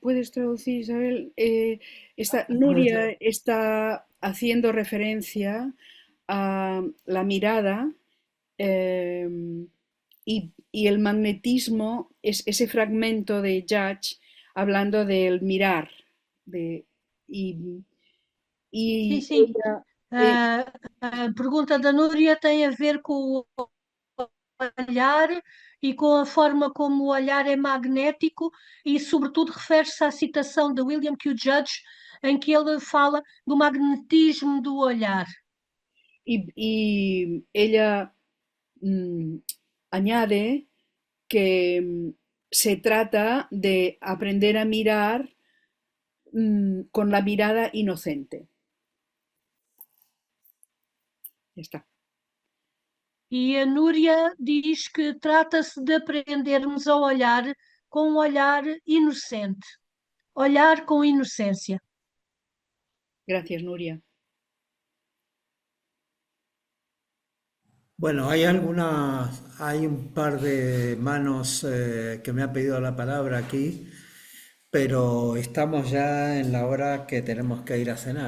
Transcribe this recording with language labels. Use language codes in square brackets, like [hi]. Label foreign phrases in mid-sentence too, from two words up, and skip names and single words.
[es] ¿Puedes traducir, Isabel? Nuria está haciendo referencia a la mirada eh, y el magnetismo es ese fragmento de Judge hablando del mirar. De, y, [pt] Sim, [es] y [pt] sim. [es] ella, [pt] A pergunta da Núria tem a ver com o olhar e com a forma como o olhar é magnético e, sobretudo, refere-se à citação de William Q. Judge, em que ele fala do magnetismo do olhar. [es] y ella añade que se trata de aprender a mirar con la mirada inocente. Ya está. [pt] E a Núria diz que trata-se de aprendermos a olhar com um olhar inocente, olhar com inocência. [es] Gracias, Nuria. Bueno, hay un par de manos que me han pedido la palabra aquí, pero estamos ya en la hora que tenemos que ir a cenar,